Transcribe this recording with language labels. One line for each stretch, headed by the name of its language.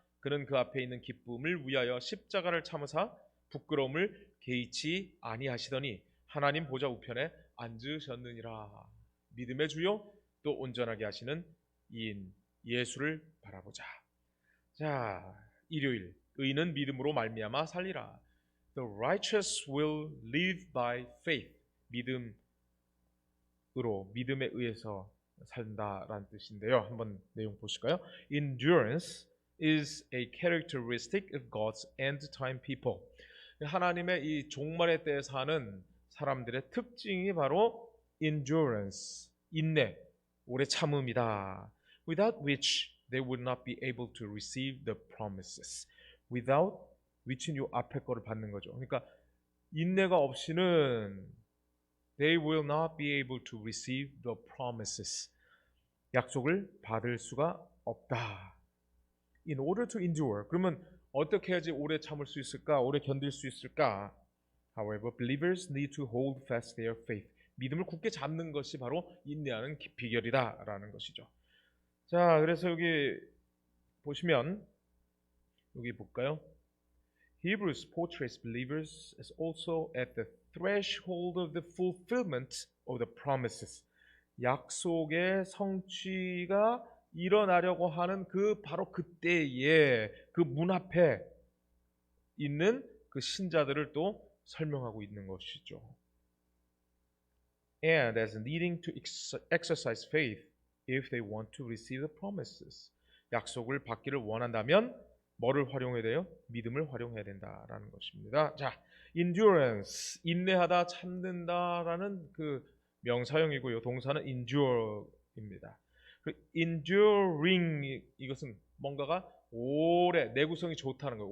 Korean: 그는 그 앞에 있는 기쁨을 위하여 십자가를 참으사 부끄러움을 개의치 아니하시더니 하나님 보좌 우편에 앉으셨느니라. 믿음의 주여 또 온전하게 하시는 이인 예수를 바라보자. 자, 일요일 의인은 믿음으로 말미암아 살리라.
English: The righteous will live by faith.
Korean: 믿음에 의해서 산다라는 뜻인데요. 한번 내용 보실까요?
English: Endurance is a characteristic of God's end time people.
Korean: 하나님의 이 종말의 때에 사는 사람들의 특징이 바로 endurance, 인내, 오래 참음이다.
English: Without which they would not be able to receive the promises. Without which
Korean: 는 요 앞에 거를 받는 거죠. 그러니까 인내가 없이는
English: they will not be able to receive the promises.
Korean: 약속을 받을 수가 없다.
English: In order to endure.
Korean: 그러면 어떻게 해야지 오래 참을 수 있을까? 오래 견딜 수 있을까?
English: However, believers need to hold fast their faith.
Korean: 믿음을 굳게 잡는 것이 바로 인내하는 비결이다라는 것이죠. 자, 그래서 여기 보시면 여기 볼까요?
English: Hebrews portrays believers as also at the threshold of the fulfillment of the promises.
Korean: 약속의 성취가 일어나려고 하는 그 바로 그때에 그 문 앞에 있는 그 신자들을 또 설명하고 있는 것이죠.
English: And as needing to exercise faith if they want to receive the promises.
Korean: 약속을 받기를 원한다면 뭐를 활용해야 돼요? 믿음을 활용해야 된다라는 것입니다. 자, endurance, 인내하다, 참는다라는 그 명사형이고요. 동사는 endure입니다. 그 enduring, 이것은 뭔가가 오래, 내구성이 좋다는 거예요.